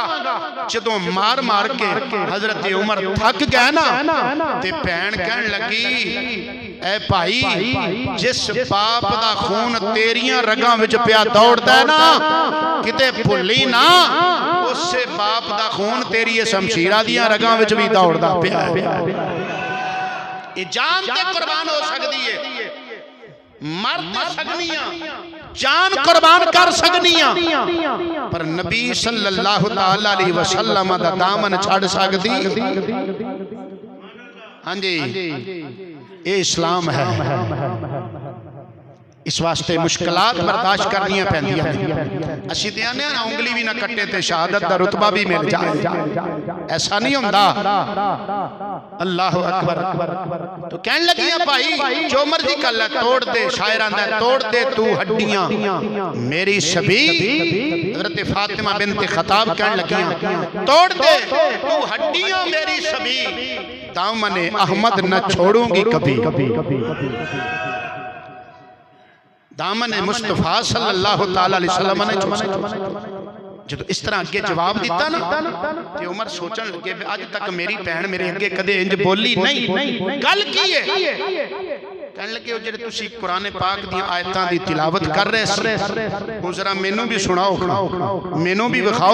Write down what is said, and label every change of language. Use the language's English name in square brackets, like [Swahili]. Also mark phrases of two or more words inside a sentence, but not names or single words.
[Punjabi] جدوں مار مار کے حضرت عمر تھک گئے نا، تے بھین کہن لگی اے بھائی جس باپ دا خون تیریاں رگاں وچ پیا دوڑدا ہے نا، کتے بھلی نا اسسے باپ دا خون تیری شمشیراں دیاں رگاں وچ بھی دوڑدا پیا ہے. یہ جان تے قربان ہو سکدی ہے، مر تے سکنیاں، جان قربان کر سکنیاں، پر نبی [Arabic] صلى الله تعالى عليه وسلم [Punjabi] دا دامن چھڈ سکدی? ہاں جی، یہ اسلام ہے. اس واسطے مشکلات برداشت کرنیاں پیندیاں نے. اسیں تے آنے نا انگلی بھی نا کٹے تے شہادت دا رتبہ بھی مل جائے، ایسا نہیں ہندا. [Arabic] الله أكبر. [Punjabi] تو کہن لگی بھائی جو مرضی کر لے، توڑ دے، شاعر آندا [Urdu] توڑ دے تو ہڈیاں میری شبی. [Punjabi] حضرت فاطمہ بنت خطاب کہن لگی [Urdu] توڑ دے تو ہڈیاں میری شبی، دامن احمد نہ چھوڑوں گی کبھی. [Punjabi] دامن مصطفیٰ [Arabic] صلى الله تعالى عليه وسلم [Punjabi] نے چھوڑا. جو اس طرح اگے جواب دتا نا، تے عمر سوچن لگے اج تک میری بھین میرے اگے کدے انج بولی نہیں، گل کی ہے? کہنے لگے او جہڑے تسی قرآن پاک دی آیتاں دی تلاوت کر رہے سی او ذرا مینوں بھی سناؤ، مینوں بھی وکھاؤ.